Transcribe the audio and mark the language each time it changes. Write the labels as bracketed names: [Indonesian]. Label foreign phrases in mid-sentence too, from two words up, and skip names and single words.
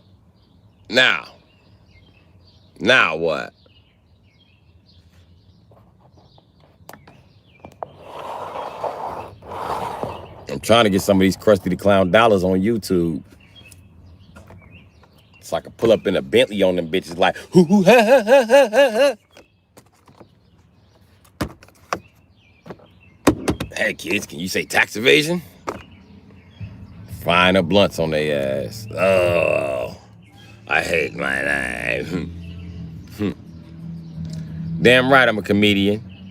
[English] Now what? I'm trying to get some of these Krusty the Clown dollars on YouTube. So I can pull up in a Bentley on them bitches like, hoo hoo ha ha ha ha ha. Hey kids, can you say tax evasion? Frying up blunts on their ass. Oh, I hate my life. Damn right I'm a comedian.